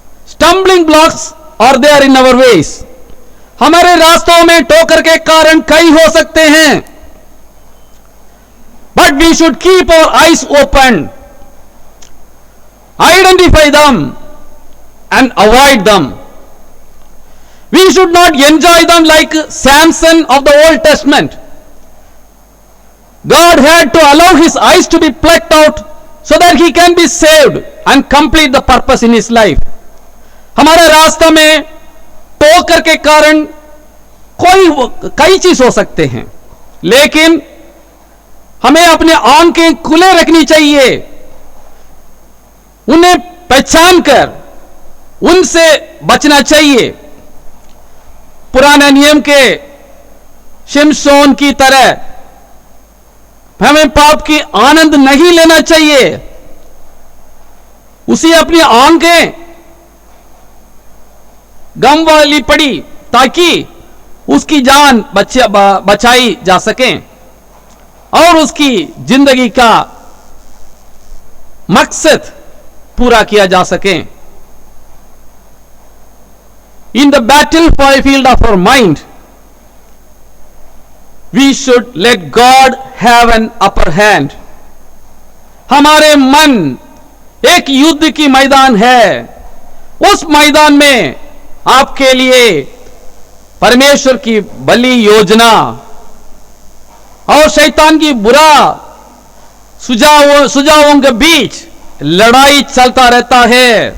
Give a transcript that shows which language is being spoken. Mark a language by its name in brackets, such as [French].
[English] Stumbling blocks are there in our ways. [Hindi] हमारे रास्तों में टोकर के कारण कई हो सकते हैं, [English] But we should keep our eyes open, identify them and avoid them. We should not enjoy them like Samson of the Old Testament. God had to allow his eyes to be plucked out so that he can be saved and complete the purpose in his life. [Hindi] हमारे रास्ते में टोकर के कारण कई चीज हो सकते हैं, लेकिन हमें अपने आंखें खुले रखनी चाहिए, उन्हें पहचान कर उनसे बचना चाहिए. पुराने नियम के शिमशोन की तरह हमें पाप की आनंद नहीं लेना चाहिए. उसे अपनी आंखें गम वाली पड़ी ताकि उसकी जान बचाई जा सके और उसकी जिंदगी का मकसद पूरा किया जा सके. [English] In the battlefield of our mind, we should let God have an upper hand. [Hindi] हमारे मन एक युद्ध की मैदान है. उस मैदान में आपके लिए परमेश्वर की बली योजना और शैतान की बुरा सुझावों के बीच लड़ाई चलता रहता है.